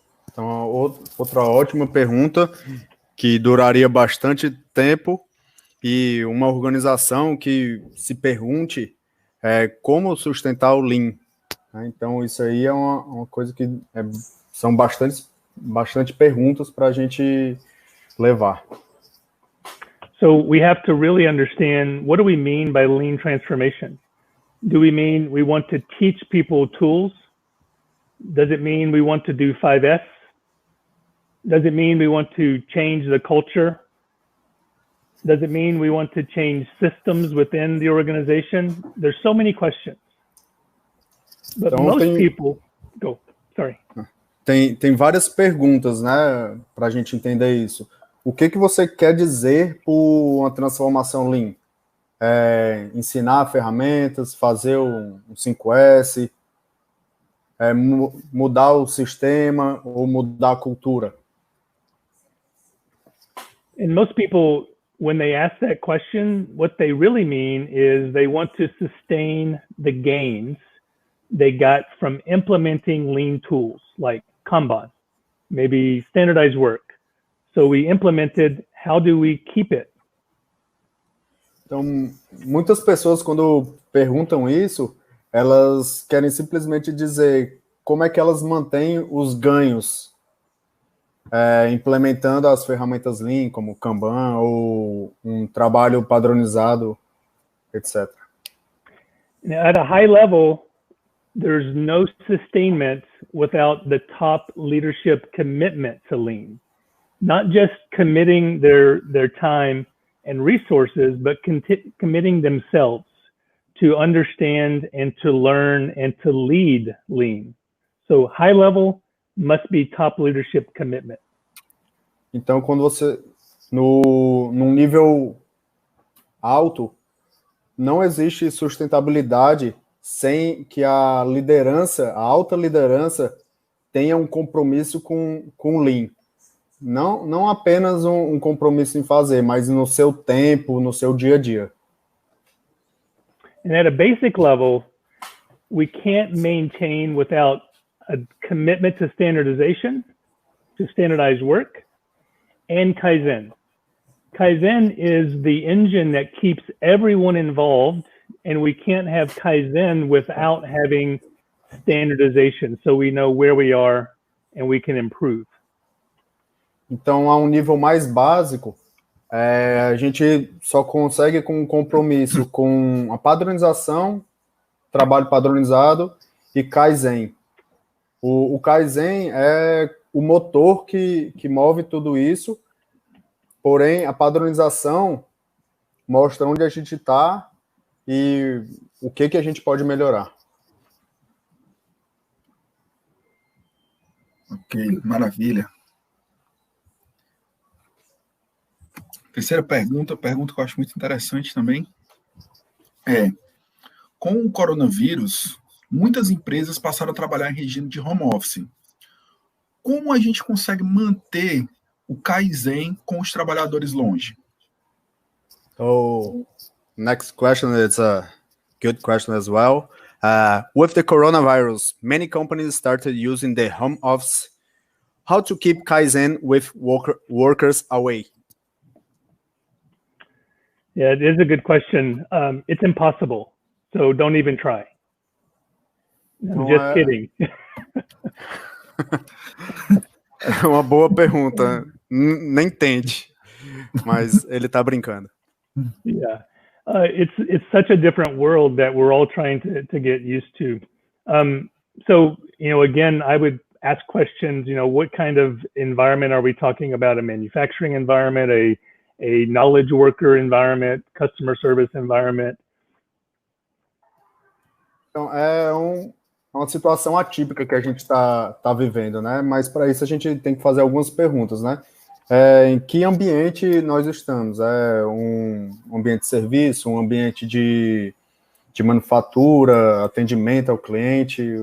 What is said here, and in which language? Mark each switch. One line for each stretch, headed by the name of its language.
Portuguese: Então, outra ótima pergunta que duraria bastante tempo e uma organização que se pergunte como sustentar o Lean. Então, isso aí é uma coisa que são bastante perguntas para a gente levar.
English: So we have to really understand, what do we mean by Lean transformation? Do we mean we want to teach people tools? Does it mean we want to do 5S? Does it mean we want to change the culture? Does it mean we want to change systems within the organization? There's so many questions. But people... Go, sorry.
Portuguese: Tem várias perguntas, né, para a gente entender isso. O que você quer dizer por uma transformação Lean? Ensinar ferramentas, fazer um 5S, mudar o sistema ou mudar a cultura?
English: And most people, when they ask that question, what they really mean is they want to sustain the gains they got from implementing Lean tools like Kanban, maybe standardized work. So we implemented, how do we keep it?
Portuguese: Então, muitas pessoas, quando perguntam isso, elas querem simplesmente dizer como é que elas mantêm os ganhos implementando as ferramentas Lean, como Kanban, ou um trabalho padronizado, etc.
English: At a high level, there's no sustainment without the top leadership commitment to Lean. Not just committing their time and resources, but committing themselves to understand and to learn and to lead Lean. So high level must be top leadership commitment.
Portuguese: Então, quando você, num nível alto, não existe sustentabilidade sem que a alta liderança, tenha um compromisso com Lean. Não apenas um compromisso em fazer, mas no seu tempo, no seu dia a dia.
English: And at a basic level, we can't maintain without a commitment to standardization, to standardized work, and Kaizen. Kaizen is the engine that keeps everyone involved, and we can't have Kaizen without having standardization, so we know where we are and we can improve.
Portuguese: Então, a um nível mais básico, a gente só consegue com um compromisso com a padronização, trabalho padronizado e Kaizen. O Kaizen é o motor que move tudo isso, porém, a padronização mostra onde a gente está e o que a gente pode melhorar. Ok, maravilha. Terceira pergunta que eu acho muito interessante também com o coronavírus, muitas empresas passaram a trabalhar em regime de home office. Como a gente consegue manter o Kaizen com os trabalhadores longe?
English: So, next question is a good question as well. With the coronavirus, many companies started using the home office. How to keep Kaizen with workers away? Yeah, it is a good question. It's impossible, so don't even try. I'm just kidding.
Portuguese: É uma boa pergunta. Nem tente, mas ele tá brincando.
English: Yeah, it's such a different world that we're all trying to get used to. So, again, I would ask questions, what kind of environment are we talking about? A manufacturing environment, a knowledge worker environment, customer service environment?
Portuguese: Então, é uma situação atípica que a gente está vivendo, né? Mas para isso a gente tem que fazer algumas perguntas, né? Em que ambiente nós estamos? É um ambiente de serviço, um ambiente de manufatura, atendimento ao cliente?